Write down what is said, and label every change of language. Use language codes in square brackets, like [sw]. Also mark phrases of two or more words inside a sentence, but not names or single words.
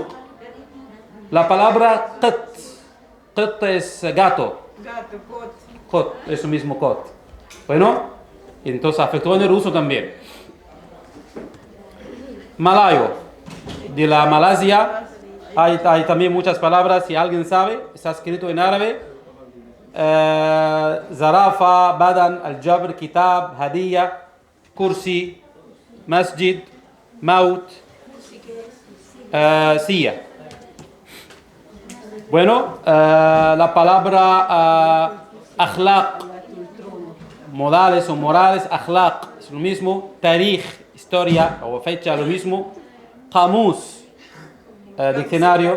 [es] La palabra qat es gato. Kot, eso mismo kot. Bueno, entonces afectó en el uso también. Malayo, de la Malasia. Hay también muchas palabras, si alguien sabe, está escrito en árabe. [ms] Zarafa, Badan, Al-Jabr, Kitab, Hadiya, Kursi, Masjid, Maut, Siya. [es] Bueno, la palabra akhlaq, modales o morales, akhlaq, es lo mismo. Tarikh, historia o fecha, lo mismo. Qamus, diccionario.